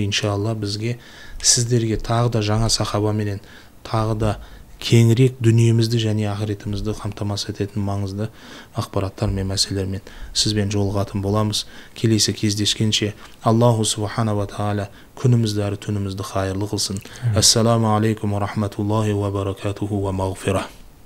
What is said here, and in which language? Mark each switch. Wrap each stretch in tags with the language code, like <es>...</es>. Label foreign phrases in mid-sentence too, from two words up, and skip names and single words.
<kk>Иншалла бізге сіздерге тағы да жаңа сахабаменен тағы да кеңірек дүниемізді және ақыретімізді қамтамасыз ететін маңызды ақпараттар мен мәселелермен сізбен жолығатын боламыз. Келесі кездескенше</kk> <ar>الله سبحانه وتعالى</ar> <kk>күнімізді әрі түнімізді хайырлы қылсын.</kk> <ar>السلام عليكم ورحمة الله وبركاته ومغفرة.</ar>